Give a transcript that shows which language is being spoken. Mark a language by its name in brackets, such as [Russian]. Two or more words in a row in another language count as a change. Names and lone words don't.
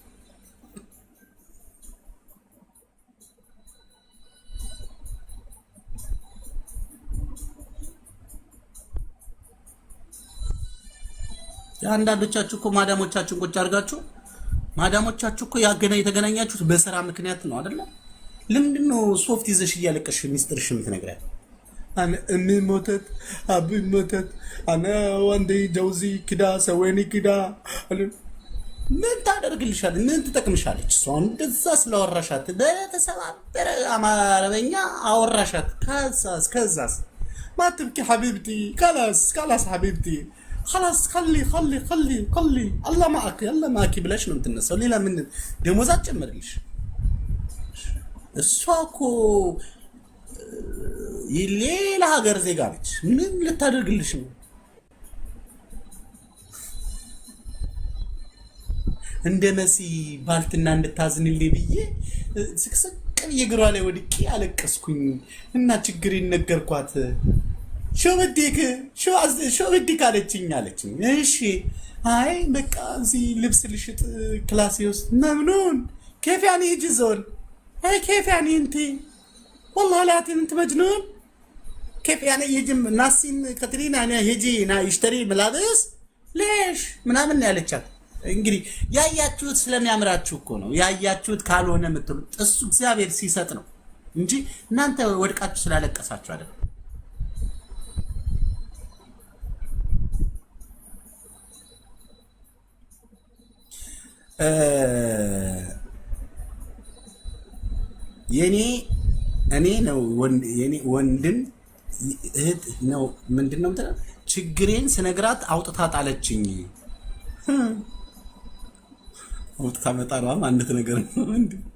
[Amharic] አንዳንዶቻችሁ እኮ ማዳሞቻችሁን ቁጭ አድርጋችሁ ማዳሞቻችሁ እኮ የተገናኛችሁት በስራ ምክንያት ነው አይደለ? ለምንድን ነው ሶፍት ይዘሽ እያለቀሽ ሚስጥርሽ የምትነግሪያት? [Arabic] أنا أمي موتت أبي موتت أنا وندي جوزي كده سويني كده [Amharic] ምን ታደርግልሻለች? ምን ትጠቅምሻለች? እሷን እንደዛ ስለወራሻት በተሰባበረ አማርኛ አወራሻት። ከዛስ [Arabic] ما تبكي حبيبتي خلاص حبيبتي خلاص خلي الله معك [Amharic] ብለሽ ነው የምትነሳው። ሌላ ምን ደሞዝ አትጨምርልሽ። እሷ እኮ የሌላ ሀገር ዜጋ ነች። ምን ልታደርግልሽ ነው? እንደ መሲ ባልትና እንድታዝንልኝ ብዬ ስቅስቅ ብዬ እግሯ ላይ ወድቄ አለቀስኩኝ እና ችግሬን ነገርኳት። [Arabic] شو بدك [Amharic] አለችኝ። እሺ አይ በቃ እዚህ ልብስ ልሽጥ ክላሴ ውስጥ መምኑን [Arabic] كيف يعني يجي زول هاي كيف يعني انت والله لا انت مجنون كيف يعني يجي ناسين كاترين يعني يجي يشتري ملابس ليش [Amharic] ምናምን ያለቻት። እንግዲህ ያያችሁት ስለሚያምራችሁ እኮ ነው። ያያችሁት ካልሆነ የምትሉት እሱ እግዚአብሔር ሲሰጥ ነው እንጂ እናንተ ወድቃችሁ ስላለቀሳችሁ አይደለም። እኔ ነው ወንድም እህት ነው ምንድነው ማለት ችግሬን ስነግራት አውጥታ ጣለችኝ። አውጥታ መጣሏም አንድ ነገር ነው እንዴ?